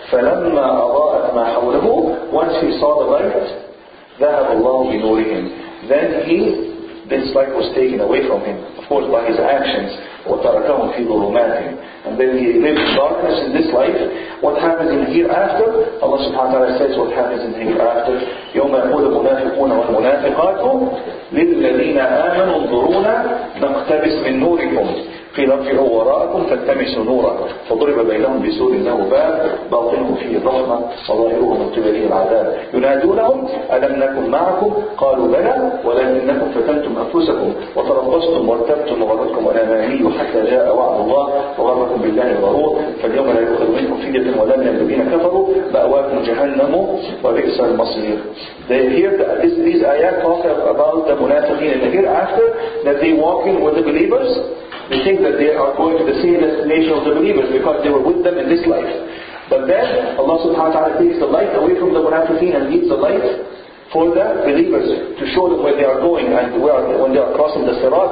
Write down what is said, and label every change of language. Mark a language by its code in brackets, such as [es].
[ar] فَلَمَّا أَضَاءَتْ مَا حَوْلَهُ, [en] once he saw the light, [ar] ذهب الله بنورهم, [en] then this light was taken away from him, of course by his actions. [ar] وَتَرَكَهُمْ فِي ظُلُمَاتِهِمْ, [en] and then he lived in darkness in this life. What happens in hereafter? Allah subhanahu wa ta'ala says what happens in hereafter. [ar] يَوْمَ يَقُولُ الْمُنَافِقُونَ وَالْمُنَافِقَاتُ لِلَّذِينَ آمَنُوا انظُرُونَا نَقْتَبِسْ مِنْ نُورِكُمْ قيل ارجعوا وراءكم فالتمسوا نورا فضرب بينهم بسور له باب باطنه فيه الرحمة وظاهره من قبله العذاب ينادونهم ألم نكن معكم قالوا بلى ولكنكم فتنتم أنفسكم وتربصتم وارتبتم وغرتكم الأماني حتى جاء وعد الله وغركم بالله الغرور فاليوم لا يؤخذ منكم فدية ولا من الذين كفروا مأواكم جهنم وبئس المصير. [en] These ayat talk about the munafiqeen in the hereafter, that they walk in with the believers. They think that they are going to the same destination of the believers because they were with them in this life. But then Allah subhanahu wa ta'ala takes the light away from the munafiqeen and leaves the light for the believers to show them where they are going, and when they are crossing the sirat.